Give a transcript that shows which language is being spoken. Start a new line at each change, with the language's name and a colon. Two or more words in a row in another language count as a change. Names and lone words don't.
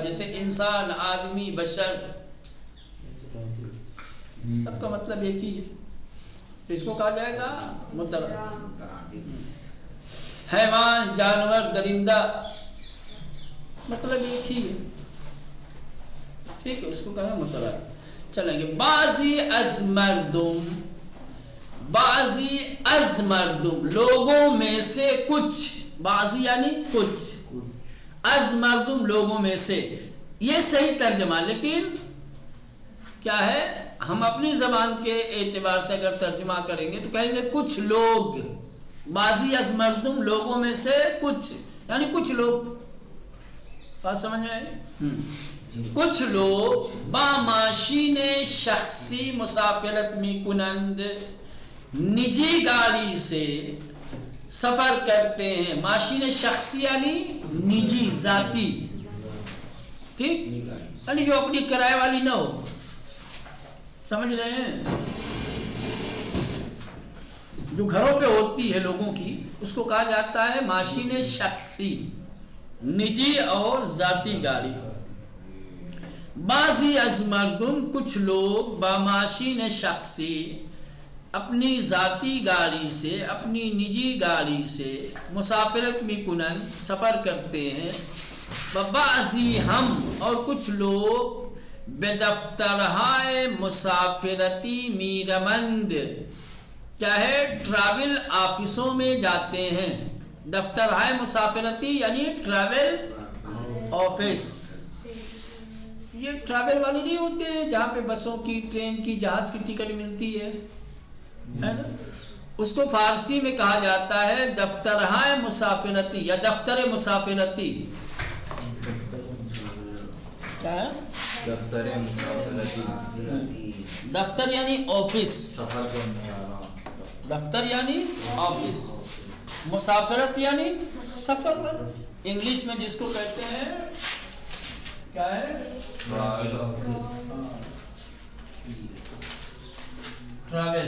Urdu: جیسے انسان، آدمی، بشر، سب کا مطلب ایک ہی ہے، تو اس کو کہا جائے گا مترادف. حیوان، جانور، درندہ، مطلب ایک ہی ہے، ٹھیک ہے، اس کو کہا مترادف. چلیں گے.
Persian: بعضی از مردم، بعضی از مردم،
Urdu: لوگوں میں سے کچھ. بعضی یعنی کچھ،
Persian: از مردم
Urdu: لوگوں میں سے. یہ صحیح ترجمہ، لیکن کیا ہے؟ ہم اپنی زبان کے اعتبار سے اگر ترجمہ کریں گے تو کہیں گے کچھ لوگ.
Persian: بعضی از مردم،
Urdu: لوگوں میں سے کچھ، یعنی کچھ لوگ. بات سمجھ میں آئی؟ کچھ لوگ
Persian: با ماشین شخصی مسافرت می کنند،
Urdu: نجی گاڑی سے سفر کرتے ہیں.
Persian: ماشین شخصی
Urdu: یعنی نجی، ذاتی، ٹھیک، یعنی جو اپنی کرائے والی نہ ہو. سمجھ رہے ہیں؟ جو گھروں پہ ہوتی ہے لوگوں کی، اس کو کہا جاتا ہے
Persian: ماشین شخصی،
Urdu: نجی اور ذاتی گاڑی.
Persian: بعضی از مردم،
Urdu: کچھ لوگ
Persian: با ماشین شخصی،
Urdu: اپنی ذاتی گاڑی سے، اپنی نجی گاڑی سے
Persian: مسافرت می کنند،
Urdu: سفر کرتے ہیں.
Persian: بعضی ہم،
Urdu: اور کچھ لوگ
Persian: بے دفترہائے مسافرتی میرمند،
Urdu: کیا ہے؟
English: travel offices
Urdu: میں جاتے ہیں.
Persian: دفتر ہے مسافرتی
Urdu: یعنی
English: travel office.
Urdu: یہ ٹریول والے نہیں ہوتے جہاں پہ بسوں کی، ٹرین کی، جہاز کی ٹکٹ ملتی ہے نا، اس کو فارسی میں کہا جاتا ہے
Persian: دفترہائے مسافرتی
Urdu: یا
Persian: دفتر مسافرتی.
Urdu: کیا ہے؟
Persian: دفتر مسافرتی.
Urdu: دفتر یعنی آفس، سفر کرنے والا. دفتر یعنی آفس، مسافرت یعنی سفر. انگلش میں جس کو کہتے ہیں کیا ہے؟ ٹریول.